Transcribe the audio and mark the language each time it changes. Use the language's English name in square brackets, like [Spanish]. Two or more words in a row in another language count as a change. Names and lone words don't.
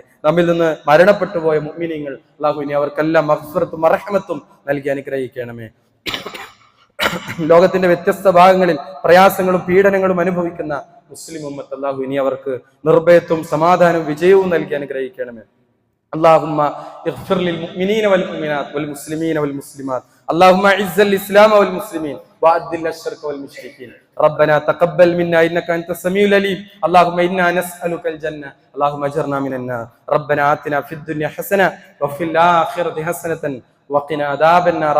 [Malayalam] നമ്മിൽ നിന്ന് മരണപ്പെട്ടു പോയ മുഅ്മിനീങ്ങൾ അള്ളാഹു ഇനി അവർക്കെല്ലാം മഗ്ഫിറത്തും മർഹമത്തും നൽകി അനുഗ്രഹിക്കണമേ. ലോകത്തിന്റെ വ്യത്യസ്ത ഭാഗങ്ങളിൽ പ്രയാസങ്ങളും പീഡനങ്ങളും അനുഭവിക്കുന്ന മുസ്ലിം ഉമ്മത്ത് അള്ളാഹു ഇനി അവർക്ക് നിർഭയത്വവും സമാധാനവും വിജയവും നൽകി അനുഗ്രഹിക്കണമേ. [Arabic] اللهم اغفر للمؤمنين والمؤمنات والمسلمين والمسلمات. اللهم اعز الاسلام والمسلمين واذل الشرك والمشركين. ربنا تقبل منا انك انت السميع العليم. اللهم انا نسالك الجنه. اللهم اجرنا من النار. ربنا آتنا في الدنيا حسنه وفي الاخره حسنه وقنا عذاب النار.